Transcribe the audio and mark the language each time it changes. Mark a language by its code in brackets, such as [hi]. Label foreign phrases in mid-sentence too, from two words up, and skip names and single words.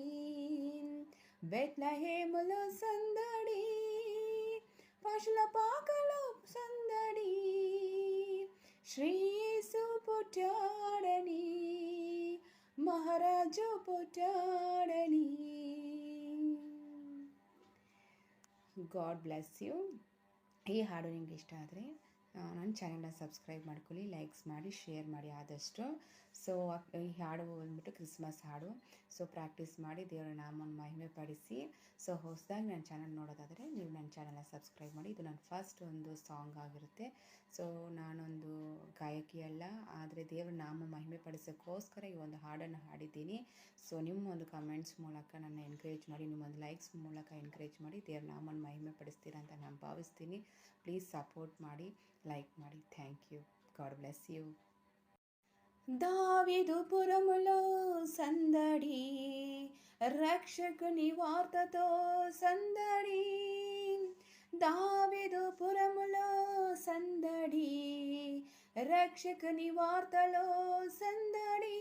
[te] బెత్లెహేములో సందడి, పశుల పాకలో సందడి. శ్రీ యేసు పుట్టాడని, మహారాజు పుట్టాడని. [en] God bless you. [kn] ಈ ಹಾಡು ನಿಮ್ಗೆ ಇಷ್ಟ ಆದರೆ ನನ್ನ ಚಾನೆಲ್ನ ಸಬ್ಸ್ಕ್ರೈಬ್ ಮಾಡ್ಕೊಳ್ಳಿ, ಲೈಕ್ಸ್ ಮಾಡಿ, ಶೇರ್ ಮಾಡಿ ಆದಷ್ಟು. ಸೊ ಈ ಹಾಡು ಬಂದ್ಬಿಟ್ಟು ಕ್ರಿಸ್ಮಸ್ ಹಾಡು. [en] so practice [kn] ಮಾಡಿ ದೇವರ ನಾಮವನ್ನು ಮಹಿಮೆ ಪಡಿಸಿ. ಸೊ ಹೊಸದಾಗಿ ನನ್ನ ಚಾನಲ್ ನೋಡೋದಾದರೆ ನೀವು ನನ್ನ ಚಾನಲ್ನ ಸಬ್ಸ್ಕ್ರೈಬ್ ಮಾಡಿ. ಇದು ನನ್ನ ಫಸ್ಟ್ ಒಂದು ಸಾಂಗ್ ಆಗಿರುತ್ತೆ. ಸೊ ನಾನೊಂದು ಗಾಯಕಿ ಅಲ್ಲ, ಆದರೆ ದೇವರ ನಾಮ ಮಹಿಮೆ ಪಡಿಸೋಕ್ಕೋಸ್ಕರ ಈ ಒಂದು ಹಾಡನ್ನು ಹಾಡಿದ್ದೀನಿ. ಸೊ ನಿಮ್ಮ ಒಂದು ಕಮೆಂಟ್ಸ್ ಮೂಲಕ ನನ್ನ ಎನ್ಕರೇಜ್ ಮಾಡಿ, ನಿಮ್ಮೊಂದು ಲೈಕ್ಸ್ ಮೂಲಕ ಎನ್ಕರೇಜ್ ಮಾಡಿ ದೇವರ ನಾಮವನ್ನು ಮಹಿಮೆ ಪಡಿಸ್ತೀರಾ ಅಂತ ನಾನು ಭಾವಿಸ್ತೀನಿ. [en] please support [kn] ಮಾಡಿ, ಲೈಕ್ ಮಾಡಿ. [en] thank you. God bless you. [te] దావీదుపురములో సందడి, రక్షకుని వార్తతో సందడి. దావీదుపురములో సందడి, రక్షకుని వార్తలో సందడి.